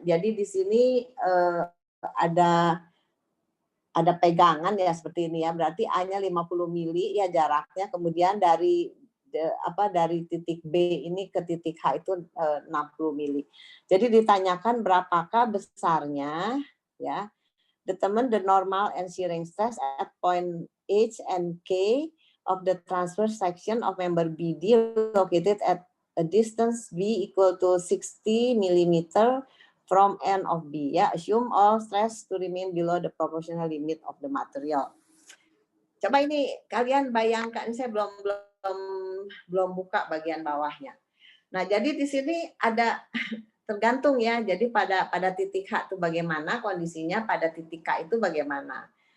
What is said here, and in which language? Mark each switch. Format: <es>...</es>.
<id>Jadi di sini ada pegangan ya seperti ini ya. Berarti A-nya 50 mili ya jaraknya. Kemudian dari titik B ini ke titik H itu 60 mili. Jadi ditanyakan berapakah besarnya ya.</id> <en>Determine the normal and shearing stress at point H and K of the transverse section of member BD located at a distance B equal to 60 mm from end of B. Ya, assume all stress to remain below the proportional limit of the material.</en> <id>Coba ini kalian bayangkan, saya belum buka bagian bawahnya. Nah, jadi di sini ada tergantung ya. Jadi pada titik H itu bagaimana kondisinya, pada titik K itu bagaimana.</id>